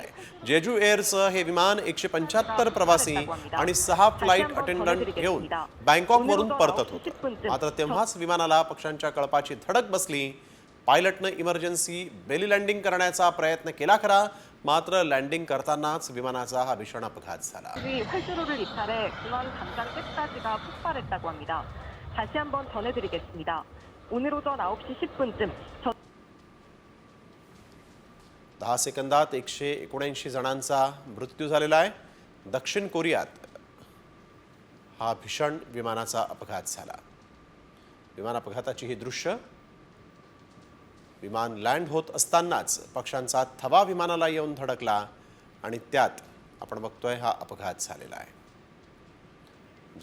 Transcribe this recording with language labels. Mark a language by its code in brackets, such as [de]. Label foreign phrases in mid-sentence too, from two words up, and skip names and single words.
[mr] जेजू एअरचं हे विमान 175 प्रवासी आणि 6 [en] flight attendant [mr] घेऊन बँकॉकवरून परतत होतं। मात्र तेव्हाच विमानाला पक्ष्यांच्या कळपाची धडक बसली। पायलटने [en] emergency belly landing [mr] करण्याचा प्रयत्न केला खरा, मात्र लँडिंग करतानाच विमानाचा हा भीषण अपघात झाला। [ko] 활주로를 이탈해 공항 담장 끝까지가 폭발했다고 합니다. 다시 한번 전해드리겠습니다. 오늘 오전 9시 10분쯤 [mr] 10 सेकंदात 179 जणांचा मृत्यू झालेला आहे। दक्षिण कोरियात हा भीषण विमानाचा अपघात झाला। विमान अपघाताची ही दृश्य। विमान लँड होत असतानाच पक्ष्यांचा थवा विमानाला येऊन धडकला आणि त्यात आपण बघतोय हा अपघात झालेला आहे।